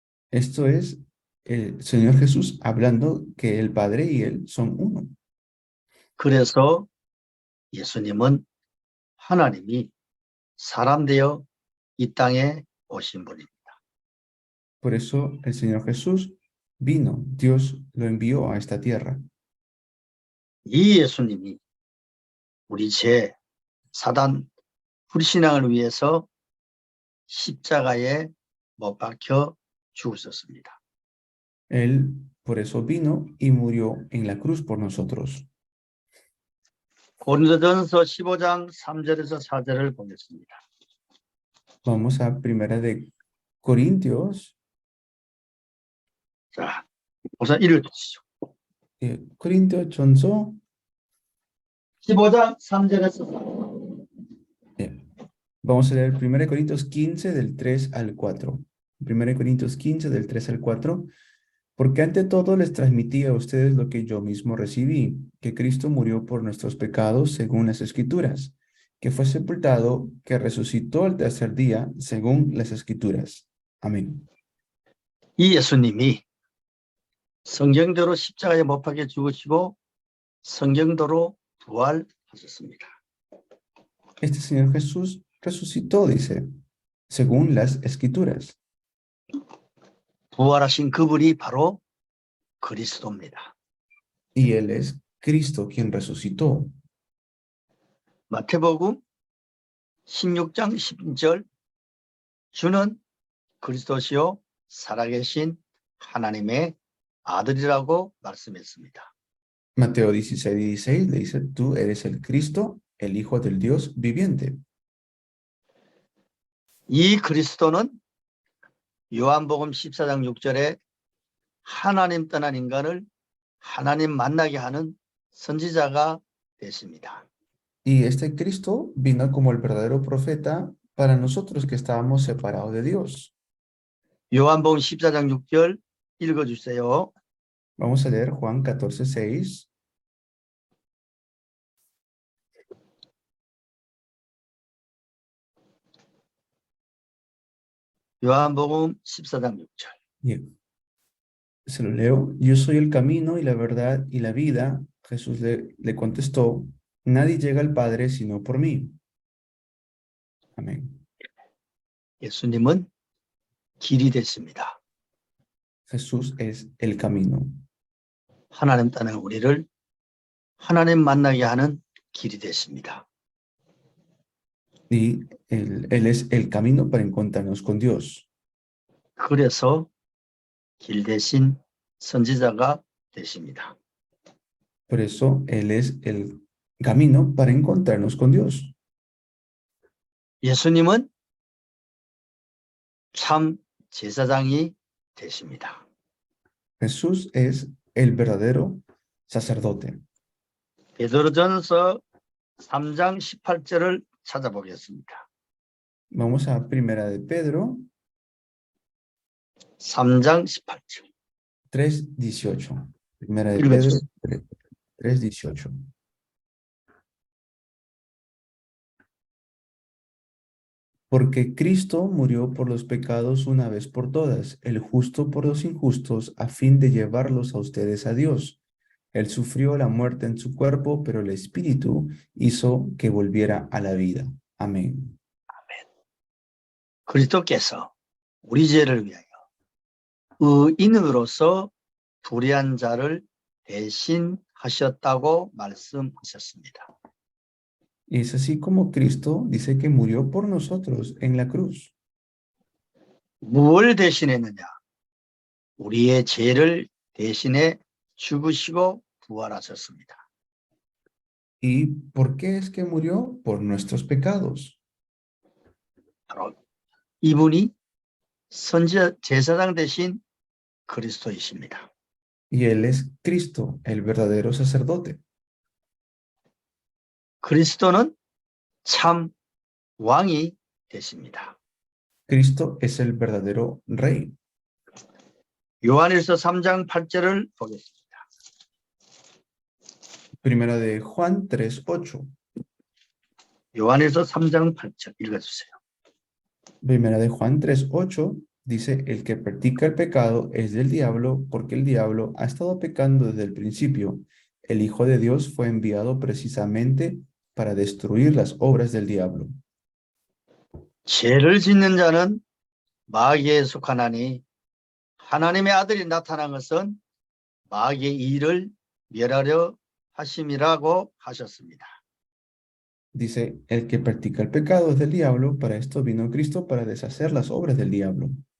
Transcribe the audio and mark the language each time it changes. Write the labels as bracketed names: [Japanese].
[Spanish] Esto es el Señor Jesús hablando que el Padre y Él son uno. [Korean] 그래서 예수님은 하나님이 사람 되어 이 땅에 오신 분입니다. [Spanish] Por eso el Señor Jesús vino, Dios lo envió a esta tierra. [Korean] 이 예수님이 우리 죄, 사단, 불신앙을 위해서 십자가에 못 박혀 죽으셨습니다. [Spanish] Él por eso vino y murió en la cruz por nosotros. [Korean] 고린도전서 15장 3절에서 4절을 보겠습니다. [Spanish] Vamos a Primera de Corintios, [Korean] 자, 우선 읽어주시죠. Corintios 전서 15장 3절에서 4절. [Spanish] Vamos a leer 1 Corintios 15 del 3 al 4. 1 Corintios 15 del 3 al 4. Porque ante todo les transmití a ustedes lo que yo mismo recibí, que Cristo murió por nuestros pecados según las Escrituras, que fue sepultado, que resucitó al tercer día según las Escrituras. Amén. [Korean] 이 예수님이 성경대로 십자가에 못 박혀 죽으시고 성경대로 부활하셨습니다. [Spanish] Este Señor Jesús resucitó, dice, según las Escrituras. [Korean] 부활하신 그분이 바로 그리스도입니다. [Spanish] Y Él es Cristo quien resucitó. [Korean] 마태복음 16장 10절 주는 그리스도시요 살아계신 하나님의 아들이라고 말씀했습니다. [Spanish] Mateo 16:16 le dice, tú eres el Cristo, el Hijo del Dios viviente. [Korean] 이 그리스도는 요한복음 14장 6절에 하나님 떠난 인간을 하나님 만나게 하는 선지자가 되십니다. [Spanish] Y este Cristo vino como el verdadero profeta para nosotros que estábamos separados de Dios. [Korean] 요한복음 14장 6절 읽어주세요. [Spanish] Vamos a leer Juan 14:6. [Korean] 요한복음 14장 6절. [Spanish] Se lo leo. Yo soy el camino y la verdad y la vida. Jesús le contestó, nadie llega al Padre sino por mí. Amén. [Korean] 예수님은 길이 되십니다. [Spanish] Jesús es el camino. [Korean] 하나님 떠난 우리를 하나님 만나게 하는 길이 되십니다. [Spanish] Y él es el camino para encontrarnos con Dios. [Korean] 그래서 길 대신 선지자가 되십니다. [Spanish] Por eso Él es el camino para encontrarnos con Dios. [Korean] 예수님은 참 제사장이 되십니다. [Spanish] Jesús es el verdadero sacerdote. [Korean] 베드로전서 3장 18절을 찾아보겠습니다. [Spanish] Vamos a Primera de Pedro [Korean] 3장 18절. [Spanish] 3:18. Primera de [Korean] 읽어주세요. [Spanish] Pedro 3:18. Porque Cristo murió por los pecados una vez por todas, el justo por los injustos, a fin de llevarlos a ustedes a Dios. Él sufrió la muerte en su cuerpo, pero el Espíritu hizo que volviera a la vida. Amén. [Korean] 그리스도께서 우리 죄를 위하여 의인으로서 불의한 자를 대신하셨다고 말씀하셨습니다. [Spanish] Y es así como Cristo dice que murió por nosotros en la cruz. [Korean] 무엇을 대신했느냐? 우리의 죄를 대신해 죽으시고 부활하셨습니다. [Spanish] ¿Y por qué es que murió? Por nuestros pecados. [Korean] 바로 이분이 제사장 대신 그리스도이십니다. [Spanish] Y Él es Cristo, el verdadero sacerdote. [Korean] 그리스도는 참 왕이 되십니다. [Spanish] Cristo es el verdadero Rey. [Korean] 요한일서 3장 8절을 보겠습니다. [Spanish] Primera de Juan 3:8. [Korean] 요한일서 3장 8절 읽어주세요. [Spanish] Primera de Juan 3:8 dice, el que practica el pecado es del diablo, porque el diablo ha estado pecando desde el principio. El Hijo de Dios fue enviado precisamente para destruir las obras del diablo. [Korean] 죄를 짓는 자는 마귀에 속하나니 하나님의 아들이 나타난 것은 마귀의 일을 멸하려 하심이라고 하셨습니다. [Spanish] Dice, el que practica el pecado es del diablo, para esto vino Cristo, para deshacer las obras del diablo.